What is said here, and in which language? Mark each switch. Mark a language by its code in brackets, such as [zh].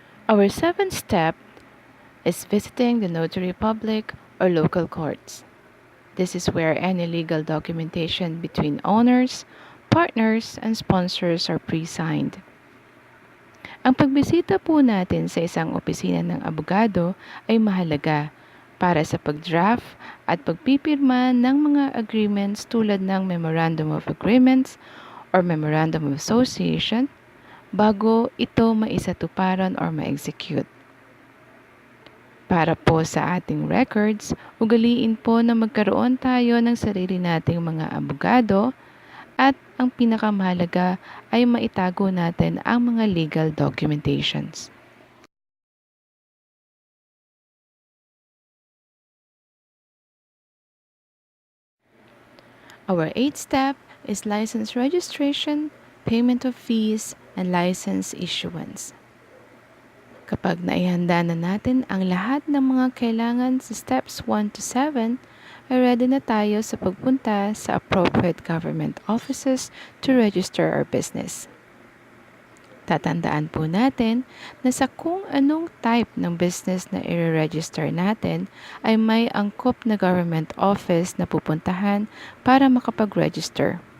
[en] Our seventh step is visiting the notary public or local courts. This is where any legal documentation between owners, partners, and sponsors are pre-signed. [tl] Ang pagbisita po natin sa isang opisina ng abogado ay mahalaga para sa pag-draft at pagpipirma ng mga agreements tulad ng Memorandum of Agreements or Memorandum of Association bago ito maisatuparan or ma-execute. Para po sa ating records, ugaliin po na magkaroon tayo ng sarili nating mga abogado at ang pinakamahalaga ay maitago natin ang mga legal documentations. [en] Our eighth step is license registration, payment of fees, and license issuance. [tl] Kapag naihanda na natin ang lahat ng mga kailangan sa steps 1 to 7, ay ready na tayo sa pagpunta sa appropriate government offices [en] to register our business. [tl] Tatandaan po natin na sa kung anong type ng business na i-register natin ay may angkop na government office na pupuntahan para makapag-register.